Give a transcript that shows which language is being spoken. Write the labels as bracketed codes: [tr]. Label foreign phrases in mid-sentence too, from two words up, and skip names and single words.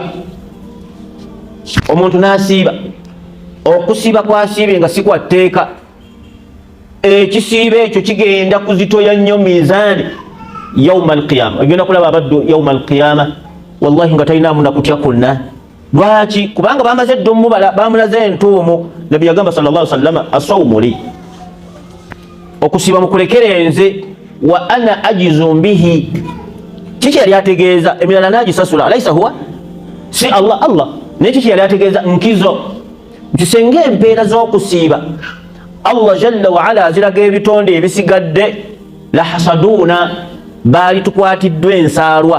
[lg] Omuntu n'asiiba, okusiiba kwasiibye nga si kwa tteeka, ekisiiba ekyo kigenda kuzitoya nnyo mizaani [ar] yauma alqiyama. [lg] Ogenda kulaba abaddu [ar] yauma alqiyama wallahi [lg] nga talinaamu nakutya kwonna. Lwaki? Kubanga bamaze dda omubala, bamulaze entuumu. Nabbi yagamba [ar] sallallahu alaihi wasallam, asawmu li, [lg] okusiiba mukulekere nze, [ar] wa ana ajizu bihi. [lg] Kiki yali ategeeza? Emirala nagisasula, [ar] alaisa huwa, [lg] si Allah. Naye kiki yali ategeeza? Nkizo, nti senga empeera z'okusiiba [ar] Allah jalla wa ala [lg] aziraga ebitonde ebisigadde, [ar] la hasaduuna, [lg] baali tukwatiddwa ensaalwa.